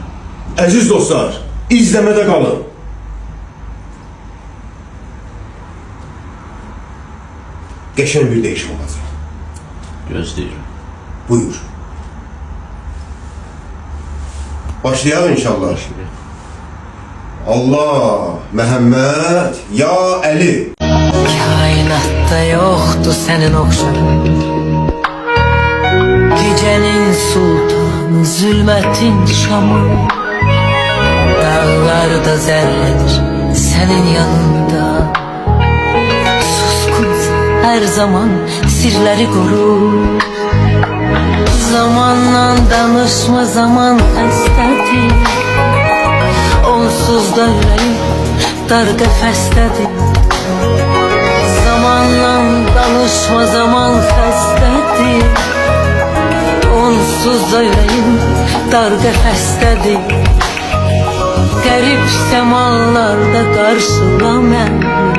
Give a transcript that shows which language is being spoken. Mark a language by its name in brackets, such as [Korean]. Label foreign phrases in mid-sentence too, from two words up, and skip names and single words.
[Azerbaijani] Əziz dostlar, izləmədə qalın. Qəşəng bir değişim olacaq. Gözləyirəm. Buyur. Başlayalım inşallah. Allah, Məhəmməd, ya Əli. [Turkish] Kainatta yoktu senin okşan. Gecenin sultanı, zulmetin şamı. Dağlarda zerredir senin yanında. Suskunsun her zaman sirleri koru. Zamanla danışma, zaman hastadır. [Azerbaijani] Onsuz da yüreğim dar qəfəsdədir. Zamanla danışma, zaman xəstədir. Onsuz da yüreğim dar qəfəsdədir. Qərib səmalarda qarşıla məni.